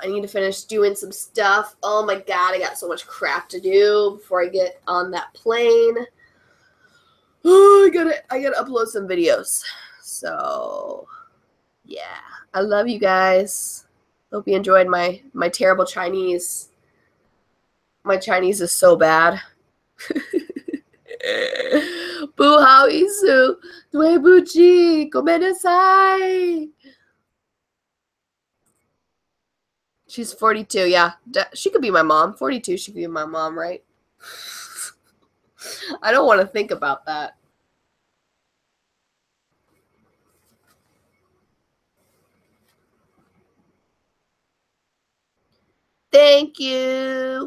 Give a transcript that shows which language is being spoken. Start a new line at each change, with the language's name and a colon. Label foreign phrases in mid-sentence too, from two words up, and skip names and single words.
English: I need to finish doing some stuff. Oh my god, I got so much crap to do before I get on that plane. Oh, I gotta upload some videos. So yeah, I love you guys. Hope you enjoyed my terrible Chinese. My Chinese is so bad.
Chinese: 不好意思，对不起，
English: ごめんなさい。She's 42, yeah. She could be my mom. 42, she could be my mom, right? I don't want to think about that. Thank you.